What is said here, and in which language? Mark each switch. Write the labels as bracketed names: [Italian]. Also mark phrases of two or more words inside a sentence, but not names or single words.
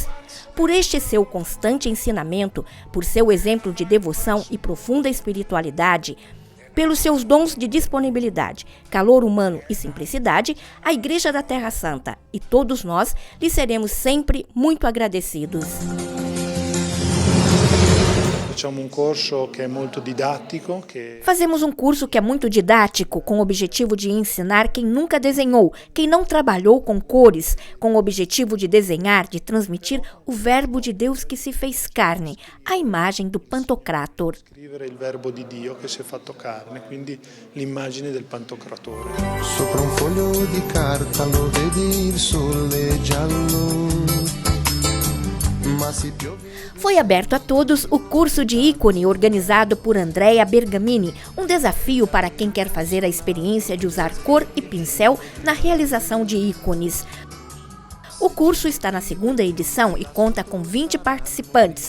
[Portuguese] Por este seu constante ensinamento, por seu exemplo de devoção e profunda espiritualidade, pelos seus dons de disponibilidade, calor humano e simplicidade, a Igreja da Terra Santa e todos nós lhe seremos sempre muito agradecidos. Facciamo um corso que é muito didático. Fazemos um curso que é muito didático, com o objetivo de ensinar quem nunca desenhou, quem não trabalhou com cores, com o objetivo de desenhar, de transmitir o verbo de Deus que se fez carne, a imagem do Pantocrator. [Italian] Scrivere il verbo di Dio che si è fatto carne, quindi l'immagine del Pantocratore. Sopra un foglio di carta lo vedi il sole giallo. [Portuguese] Foi aberto a todos o curso de ícone organizado por Andrea Bergamini, um desafio para quem quer fazer a experiência de usar cor e pincel na realização de ícones. O curso está na segunda edição e conta com 20 participantes.